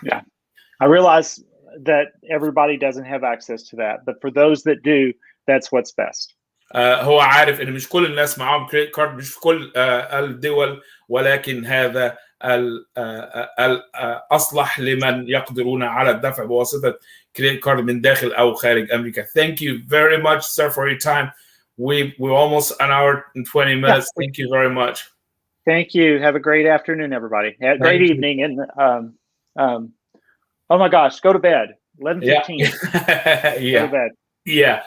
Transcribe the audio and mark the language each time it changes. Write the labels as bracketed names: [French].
[English] Yeah, I realize that everybody doesn't have access to that, but for those that do, that's what's best. [Arabic] هو عارف ان مش كل الناس معاهم كريدت كارد، مش في كل الدول، ولكن هذا الأصلح لمن يقدرون على الدفع بواسطة كريدت كارد من داخل أو خارج أمريكا. [English] Thank you very much, sir, for your time. We're almost an hour and 20 minutes. Yeah. Thank you very much. Thank you. Have a great afternoon, everybody. Have a great evening. And oh my gosh, go to bed. 11:15. Yeah. Go to bed. Yeah.